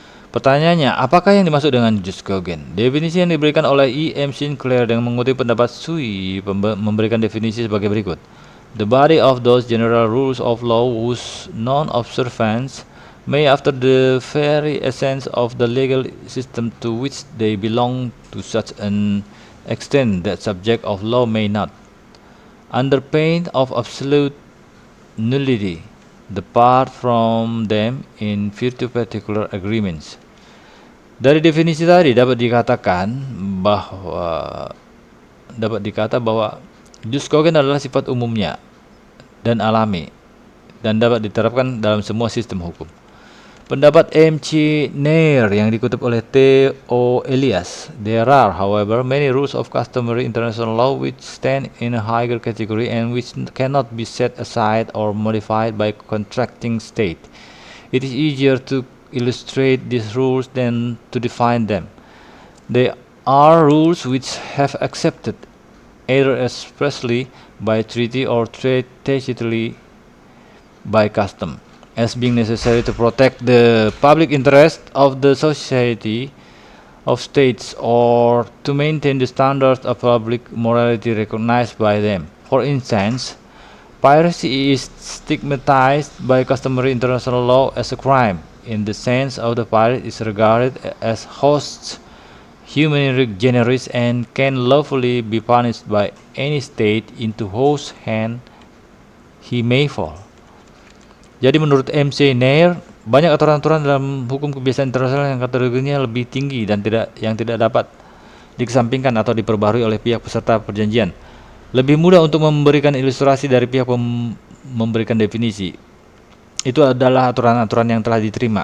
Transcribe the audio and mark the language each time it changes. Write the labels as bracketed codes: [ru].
[id] Pertanyaannya, apakah yang dimaksud dengan jus cogens? Definisi yang diberikan oleh E.M. Sinclair dengan mengutip pendapat Sui memberikan definisi sebagai berikut. [en] The body of those general rules of law whose non-observance may after the very essence of the legal system to which they belong to such an extent that subject of law may not, under pain of absolute nullity, depart from them in virtue particular agreements. [id] Dari definisi tadi dapat dikata bahwa jus cogens adalah sifat umumnya dan alami dan dapat diterapkan dalam semua sistem hukum. Pendapat M.C. Nair yang dikutip oleh T.O. Elias. [en] There are, however, many rules of customary international law which stand in a higher category and which cannot be set aside or modified by contracting state. It is easier to illustrate these rules than to define them. They are rules which have accepted, either expressly by treaty or tacitly by custom, as being necessary to protect the public interest of the society of states or to maintain the standards of public morality recognized by them. For instance, piracy is stigmatized by customary international law as a crime, in the sense of the pirate is regarded as hosts humanly generous and can lawfully be punished by any state into whose hand he may fall. [id] Jadi menurut M.C. Nair, banyak aturan-aturan dalam hukum kebiasaan internasional yang kategorinya lebih tinggi dan yang tidak dapat dikesampingkan atau diperbarui oleh pihak peserta perjanjian. Lebih mudah untuk memberikan ilustrasi dari pihak memberikan definisi. Itu adalah aturan-aturan yang telah diterima.